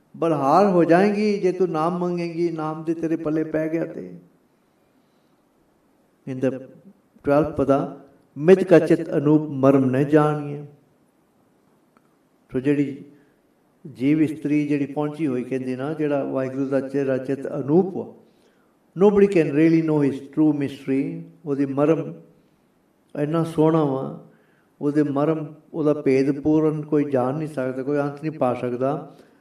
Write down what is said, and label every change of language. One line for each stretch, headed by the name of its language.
Punjabi: ਬਲਹਾਰ ਹੋ ਜਾਏਗੀ ਜੇ ਤੂੰ ਨਾਮ ਮੰਗੇਗੀ। ਨਾਮ ਦੇ ਤੇਰੇ ਪੱਲੇ ਪੈ ਗਿਆ ਤੇ।
English: In the 12th pada
Punjabi: ਮਿਤ ਕਾ ਚਿਤ ਅਨੂਪ ਮਰਮ ਨ ਜਾਣੀਏ। ਸੋ ਜਿਹੜੀ ਜੀਵ ਇਸਤਰੀ ਜਿਹੜੀ ਪਹੁੰਚੀ ਹੋਈ ਕਹਿੰਦੀ ਨਾ ਜਿਹੜਾ ਵਾਹਿਗੁਰੂ ਦਾ ਚਿਹਰਾ ਚਿਤ ਅਨੂਪ ਵਾ।
English: Nobody can really know his true mystery.
Punjabi: ਉਹਦੀ ਮਰਮ ਇੰਨਾ ਸੋਹਣਾ ਵਾ। ਉਹਦੇ ਮਰਮ ਉਹਦਾ ਭੇਦ ਪੂਰਨ ਕੋਈ ਜਾਣ ਨਹੀਂ ਸਕਦਾ, ਕੋਈ ਅੰਤ ਨਹੀਂ ਪਾ ਸਕਦਾ।